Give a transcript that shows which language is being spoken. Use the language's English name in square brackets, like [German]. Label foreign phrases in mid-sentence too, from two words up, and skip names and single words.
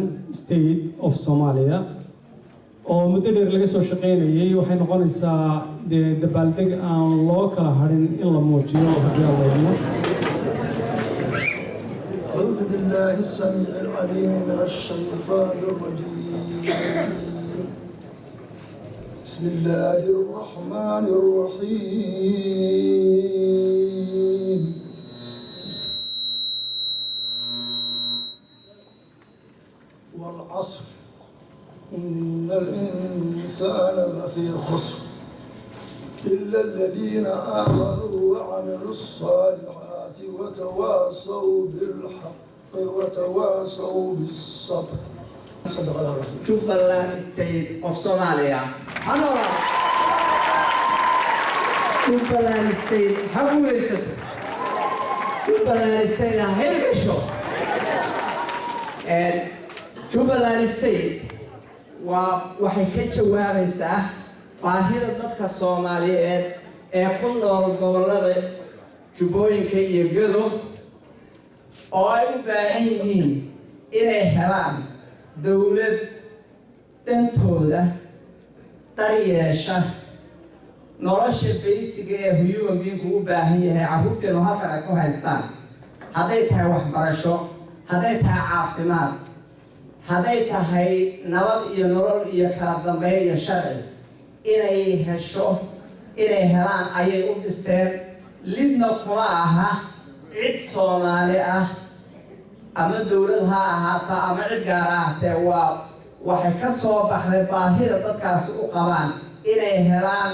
[Somali] State of Somalia oo muddo dheer laga soo shaqeynayay waxay noqonaysaa dabaaldeg aan loo kala harin in la muujiyo haddii la yeelo [Arabic] أعوذ بالله السميع العليم من الشيطان الرجيم بسم الله الرحمن الرحيم والعصر إن الإنسان لفي خسر إلا الذين آمنوا وعملوا الصالحات وتواصوا بالحق وتواصوا بالصبر. صدق الله العظيم. [Somali] Jubaland State of Somalia. Anora. Jubaland State hagulaysato. Jubaland State hirgasho. Jubaland State waxay ka jawaabaysaa baahida dadka Soomaaliyeed ee ku nool gobollada Jubbooyinka iyo Gedo oo ay u baahan yihiin inay helaan dawlad dantooda daryeesha nolosha basic ee [English] human being [Somali] u baahan yahay carruurteenu halkan ay ku haystaan hadday tahay waxbarasho hadday tahay caafimaad hadday tahay nabad iyo nolol iyo kala dambeyn iyo sharci inay helaan ayay u dhisteen lidna kuma aha cid Soomaali ah ama dawlad ha ahaato ama cid gaar ah waxay ka soo baxday baahida dadkaasi u qabaan inay helaan